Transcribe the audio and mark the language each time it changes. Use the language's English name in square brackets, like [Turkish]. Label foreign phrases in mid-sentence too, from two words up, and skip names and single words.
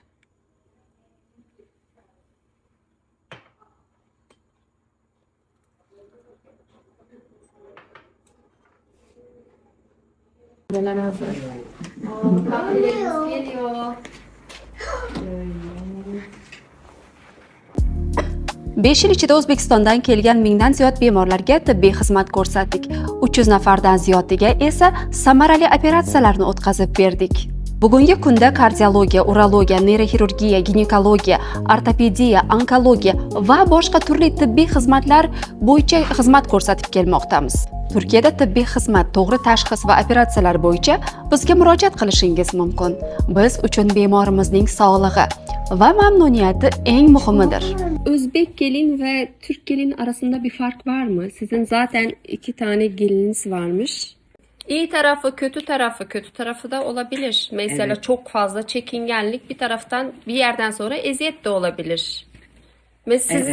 [Turkish] Neler hazır? Kahvelerimiz geliyor. [Uzbek] 5 yil ichida O'zbekistondan kelgan mingdan ziyod bemorlarga tibbiy xizmat ko'rsatdik. 300 nafardan ziyodiga esa samarali operatsiyalarni o'tkazib berdik. Bugungi kunda kardiologiya, urologiya, neyroxirurgiya, ginekologiya, ortopediya, onkologiya va boshqa turli tibbiy xizmatlar bo'yicha xizmat ko'rsatib kelmoqdamiz. Turkiyada tibbiy xizmat, to'g'ri tashxis va operatsiyalar bo'yicha bizga murojaat qilishingiz mumkin. Biz uchun bemorimizning sog'lig'i va mamnuniyati eng muhimidir. [Turkish] O'zbek gelin ve Türk gelin arasında bir fark var mı? Sizin zaten 2 tane geliniz varmış. İyi tarafı, kötü tarafı da olabilir. Mesela Evet. çok fazla çekingenlik bir taraftan bir yerden sonra eziyet de olabilir. Mesela sizin